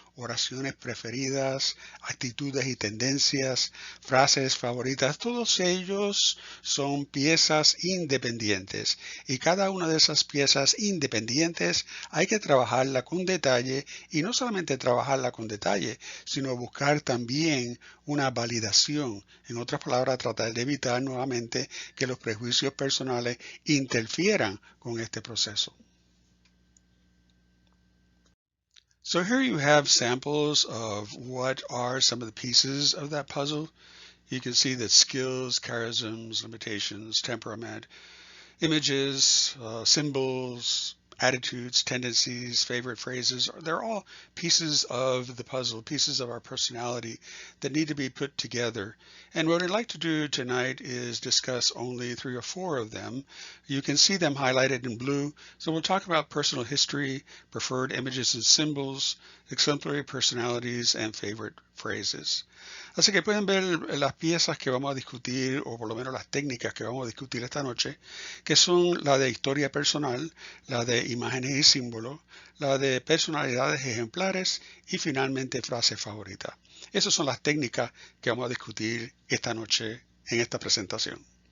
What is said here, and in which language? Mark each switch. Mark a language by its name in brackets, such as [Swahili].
[Spanish] oraciones preferidas, actitudes y tendencias, frases favoritas, todos ellos son piezas independientes y cada una de esas piezas independientes hay que trabajarla con detalle y no solamente trabajarla con detalle, sino buscar también una validación. En otras palabras, tratar de evitar nuevamente que los prejuicios personales interfieran con este proceso. [English] So here you have samples of what are some of the pieces of that puzzle. You can see that skills, charisms, limitations, temperament, images, symbols, attitudes, tendencies, favorite phrases, they're all pieces of the puzzle, pieces of our personality that need to be put together. And what I'd like to do tonight is discuss only 3 or 4 of them. You can see them highlighted in blue. So we'll talk about personal history, preferred images and symbols, exemplary personalities, and favorite phrases. [Spanish] Así que pueden ver las piezas que vamos a discutir, o por lo menos las técnicas que vamos a discutir esta noche, que son la de historia personal, la de imágenes y símbolos, la de personalidades ejemplares y finalmente frases favoritas. Esas son las técnicas que vamos a discutir esta noche en esta presentación.